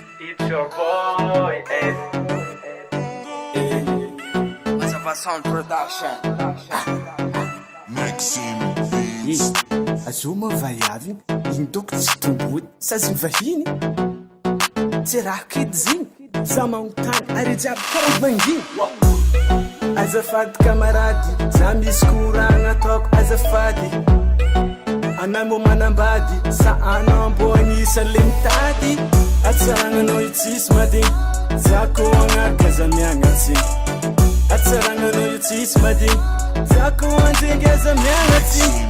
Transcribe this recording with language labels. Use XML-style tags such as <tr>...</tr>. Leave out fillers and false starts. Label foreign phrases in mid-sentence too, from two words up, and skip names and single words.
<en>It's your boy Ed. Mazava Sound Production. Maxime Beats.</en> <mg>Azoma vaiavy iny toko tsy tombony saziny vahiny tsy raha kedy ziny za magnontany ary jiaby karaha vanginy azafady kamarady za misy koragna ataoko azafady anamo manambady sa anambo agnisan'le mitady atsaragnanao itsisy madigny za ko agnaraka aza miagnatsy atsaragnanao itsisy madigny za ko anjenge aza miagnatsy</mg>